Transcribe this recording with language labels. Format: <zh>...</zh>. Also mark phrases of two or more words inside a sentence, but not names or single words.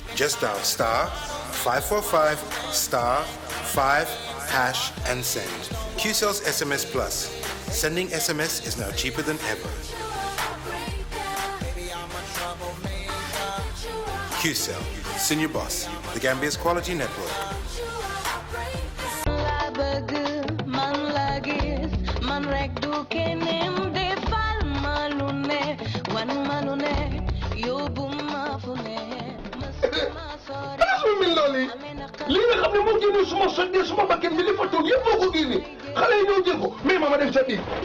<en>Just dial *545 *5# and send. QCell's SMS Plus. Sending SMS is now cheaper than ever. QCell, Senior Boss, the Gambia's quality network.</en> <wo>li nga xam ne moo génne suma soññee suma bakkan bi li fa toog yëpp moo ko génne xale yi ñëw jël ko mais ma dem sa biir</wo>